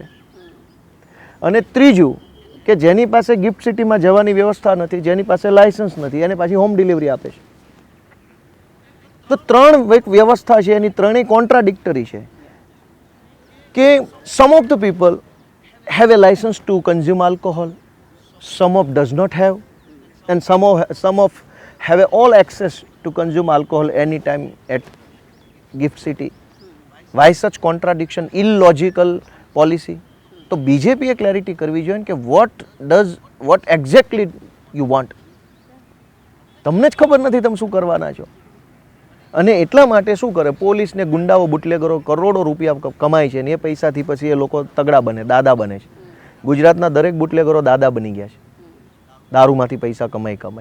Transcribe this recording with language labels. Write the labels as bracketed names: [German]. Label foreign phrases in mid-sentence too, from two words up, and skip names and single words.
[Gujarati] અને ત્રીજું કે જેની પાસે ગિફ્ટ સિટીમાં જવાની વ્યવસ્થા નથી, જેની પાસે લાયસન્સ નથી, એને પાછી [English] home delivery [Gujarati] આપે છે. તો 3 એક વ્યવસ્થા છે, એની ત્રણેય કોન્ટ્રાડિક્ટરી છે. [English] કે some of the people have a license to consume alcohol, some of does not have, and some of have all access to consume alcohol anytime at gift city. Why such contradiction, illogical policy? [Gujarati] તો બીજેપીએ ક્લેરિટી કરવી જોઈએ કે [English] what exactly you want. [Gujarati] તમને જ ખબર નથી તમે શું કરવાના છો. અને એટલા માટે શું કરે, પોલીસને ગુંડાઓ બુટલેગરો કરોડો રૂપિયા કમાય છે, અને એ પૈસાથી પછી એ લોકો તગડા બને, દાદા બને છે. ગુજરાતના દરેક બુટલેગરો દાદા બની ગયા છે, દારૂમાંથી પૈસા કમાય.